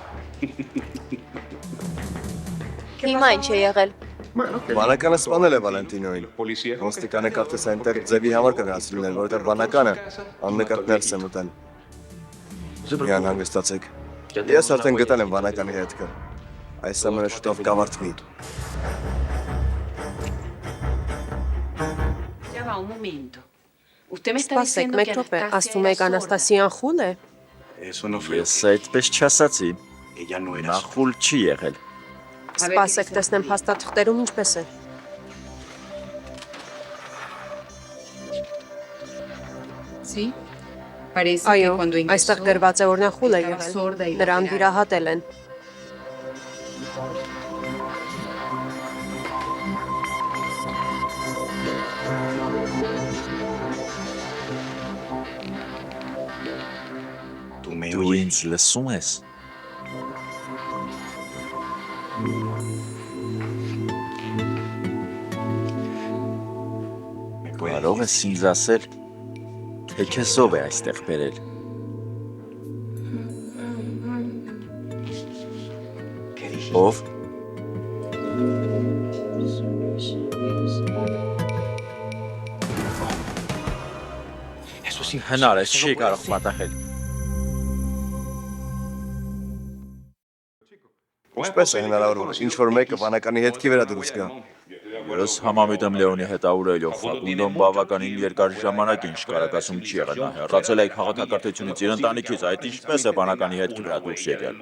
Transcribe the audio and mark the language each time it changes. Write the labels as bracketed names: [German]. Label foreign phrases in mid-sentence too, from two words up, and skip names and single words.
[Armenian] Հիմա ինչ է եղել։ Վանականը սպանել է Վալենտինոին։ Ոստիկանը կարծես այնտեղ ձևի համար կգնացել լինել, որովհետև վանականը աննկատ ներս է մտել։ Միան հանգստացեք։ Ես արդեն գտել եմ վանականի հետքը։ Այս ամենը շուտով կավարտվի։ [Spanish] Ya va un momento. Usted me está [Armenian] Սպասեք, [Spanish] diciendo [Armenian] մեկ [Spanish] que [Armenian] րոպե, [Spanish] Anastasia [Armenian] ասում եք [Spanish] era [Armenian] Անաստասիան խուլ է։ [Spanish] Eso no fue. [Armenian] Ես այդպես չասացի։ [Spanish] Ella no era. [Armenian] Նա խուլ չի եղել։ Սպասեք, տեսնեմ փաստաթղթերում ինչպես է։ [Spanish] Sí. Parece [Armenian] Այո, [Spanish] que cuando [Armenian] այստեղ [Spanish] ingresó [Armenian] գրված է, որ նա խուլ է [Spanish] estaba sorda y [Armenian] եղել։ Նրան [Spanish] operada. [Armenian] վիրահատել են։ [Spanish] Tú me [Armenian] Դու [Spanish] oyes. [Armenian] ինձ լսում ես։ [Spanish] ¿Me puedes [Armenian] Կարող ես ինձ ասել, թե քեզ ով է այստեղ բերել։ [Spanish] ¿Qué dijiste? [Armenian] Ով։ [Spanish] Eso es [Armenian] Հնար է, [Spanish] eso no [Armenian] չի [Spanish] puede [Armenian] կարող [Spanish] ser. [Armenian] պատահել։ Ինչպես է հնարավոր, որ ինչ որ մեկը վանականի հետքի վրա դուրս գա։ Ես համամիտ եմ Լեոնի հետ Աուրելիով, Ֆակունդոն բավականին երկար ժամանակ ինչ կարակասում չի եղել, նա հեռացել է քաղաքակրթությունից իր ընտանիքից, այդ ինչպես է բանականի հետքի վրա դուրս եկել։